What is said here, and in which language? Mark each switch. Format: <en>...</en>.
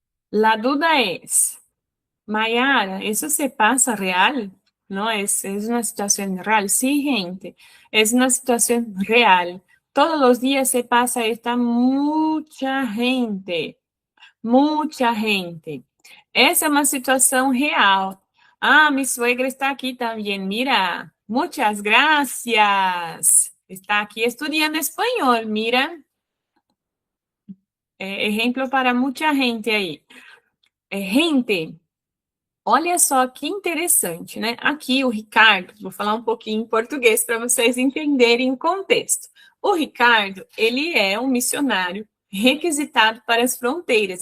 <es>La duda es, Mayara, ¿eso se pasa real? No, es una situación real. Sí, gente, es una situación real. Todos los días se pasa, está mucha gente, mucha gente.</es> <pt>Essa é uma situação real.</pt> <es>Ah, mi suegra está aquí también, mira. Muchas gracias. Está aquí estudiando español, mira. Ejemplo para</es> <pt>muita gente aí. Gente, olha só que interessante, né? Aqui o Ricardo, vou falar um pouquinho em português para vocês entenderem o contexto. O Ricardo, ele é um missionário requisitado para as fronteiras.</pt>